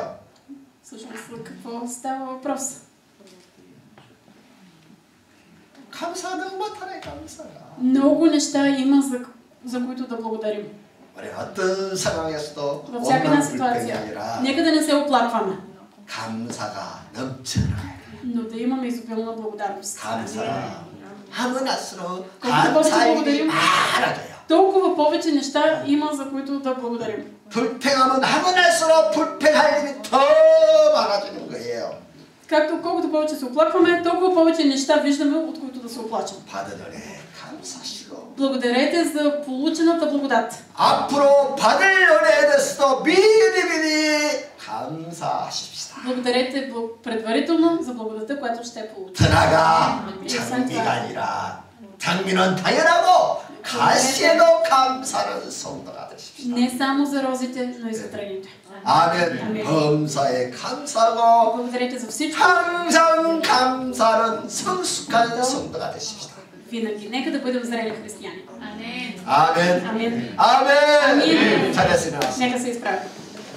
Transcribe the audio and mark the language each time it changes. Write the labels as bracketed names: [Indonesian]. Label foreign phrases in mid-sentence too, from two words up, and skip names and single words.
[Bulgarian] Всъщност, за какво става въпрос? [Korean] 감사하는 못하네 감사가. [Bulgarian] Много неща има, за за които да благодарим. [Korean] 우리 어떤 상황에서도 [Bulgarian] Във всяка една [Korean] 오만 불평이 [Bulgarian] ситуация. [Korean] 아니라 [Bulgarian] Нека да не се оплакваме, [Korean] 감사가 넘쳐나요. [Bulgarian] но да имаме изобилна благодарност. [Korean] 감사하면 할수록 [Bulgarian] Колкото повече [Korean] 감사의 일이 [Bulgarian] благодарим, [Korean] 많아져요. [Bulgarian] толкова повече неща има, за които да благодарим. [Korean] 불평하면 하면 할수록 불평할 일이 더 많아지는 거예요. [Bulgarian] Както колкото повече се оплакваме, толкова повече неща виждаме, от които да се оплачем. [Korean] 받은 은혜 감사하시고 [Bulgarian] Благодарете за получената благодат. [Korean] 앞으로 받을 은혜에 대해서도 미리미리 감사하십시다. [Bulgarian] Благодарете предварително за благодата, която ще получим. [Korean] 드나가 장미가 아니라 장미는 당연하고 가시에도 감사하는 성도가 되십시다. [Bulgarian] Не само за розите, но и за трените. [Korean] 아멘. 범사에 감사하고 [Bulgarian] Благодарете за всичко. [Korean] 항상 감사하는 성숙한 성도가 되십시다. [Bulgarian] Винаги. Нека да бъдем зрели християни. [Korean] 아멘. [Bulgarian] Амин. [Korean] 아멘. 아멘. 잘했습니다. [Bulgarian] Нека се изправим.